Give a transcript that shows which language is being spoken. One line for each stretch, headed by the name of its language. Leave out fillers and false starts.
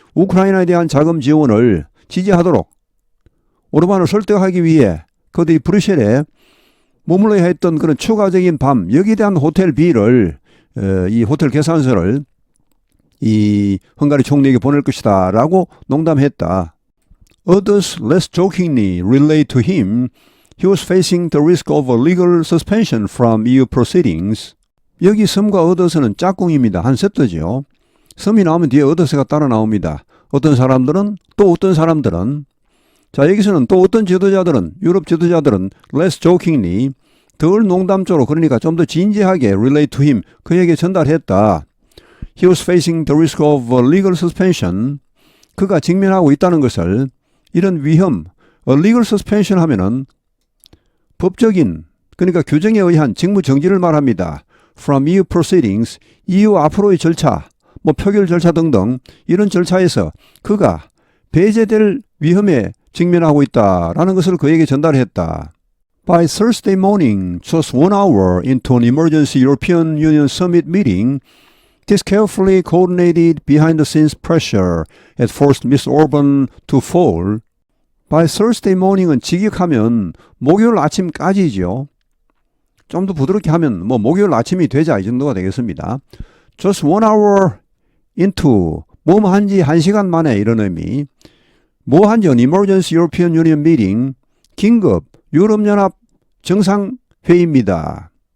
Korean: 우크라이나에 대한 자금 지원을 지지하도록 오르반을 설득하기 위해 그들이 브뤼셀에 머물러야 했던 그런 추가적인 밤, 여기에 대한 호텔 비를 이 호텔 계산서를 이 헝가리 총리에게 보낼 것이다 라고 농담했다.
English: Others less jokingly relayed to him he was facing the risk of a legal suspension from EU proceedings.
Korean: 여기 some과 others는 짝꿍입니다. 한 세트죠. some이 나오면 뒤에 others가 따라 나옵니다. 어떤 사람들은 또 어떤 사람들은 자 여기서는 또 어떤 지도자들은 유럽 지도자들은
English: less jokingly
Korean: 덜 농담조로 그러니까 좀 더 진지하게
English: relate to him
Korean: 그에게 전달했다.
English: He was facing the risk of a legal suspension.
Korean: 그가 직면하고 있다는 것을 이런 위험,
English: a legal suspension
Korean: 하면은 법적인 그러니까 규정에 의한 직무 정지를 말합니다.
English: From EU proceedings,
Korean: EU 앞으로의 절차, 뭐 표결 절차 등등 이런 절차에서 그가 배제될 위험에 직면하고 있다라는 것을 그에게 전달했다.
English: By Thursday morning, just 1 hour into an emergency European Union summit meeting, this carefully coordinated behind-the-scenes pressure had forced Mr. Orban to fall. By Thursday morning
Korean: 은 직역하면 목요일 아침까지죠. 좀 더 부드럽게 하면 뭐 목요일 아침이 되자 이 정도가 되겠습니다.
English: Just 1 hour into
Korean: 뭐 한지 1시간 만에 이런 의미. 뭐 한지
English: an emergency European Union meeting
Korean: 긴급 유럽연합 정상회의입니다.